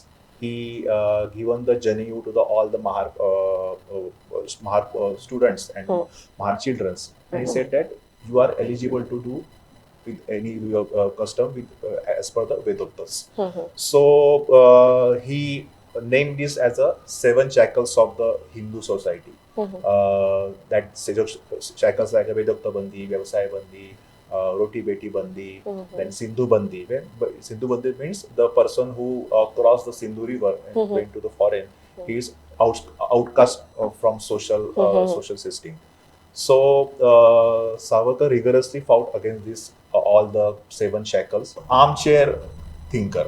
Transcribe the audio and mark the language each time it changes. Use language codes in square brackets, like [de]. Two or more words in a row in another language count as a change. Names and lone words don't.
[en] He given the Janayu to all the Mahar students and Mahar children, and he said that you are eligible to do with any custom with as per the Vedoktas. So he named this as a 7 shackles of the Hindu society. That shackles like Vedokta Bandi, Vyavasaya Bandi, Roti Beti Bandi, then Sindhu Bandi. Sindhu Bandi means the person who crossed the Sindhu river and went to the foreign. He is outcast from social system. So Savarkar rigorously fought against this all the 7 shackles. Armchair thinker.